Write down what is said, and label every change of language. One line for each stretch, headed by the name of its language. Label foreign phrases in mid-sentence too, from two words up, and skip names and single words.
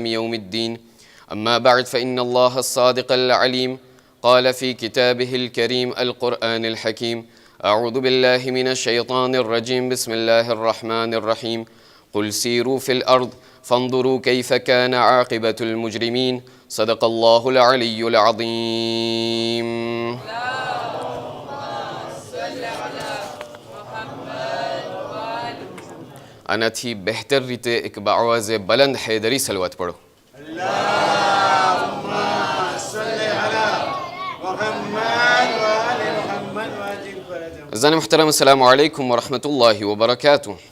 Arabic: يوم الدين أما بعد فإن الله الصادق العليم قال في كتابه الكريم القرآن الحكيم أعوذ بالله من الشيطان الرجيم بسم الله الرحمن الرحيم قل سيروا في الأرض فانظروا كيف كان عاقبة المجرمين صدق الله العلي العظيم
Gujarati: આનાથી બહેતર રીતે એક બાવાઝે બલંદ હૈદરી સલવત પઢો.
Urdu: اذان محترم
Arabic: السلام عليكم ورحمة الله وبركاته.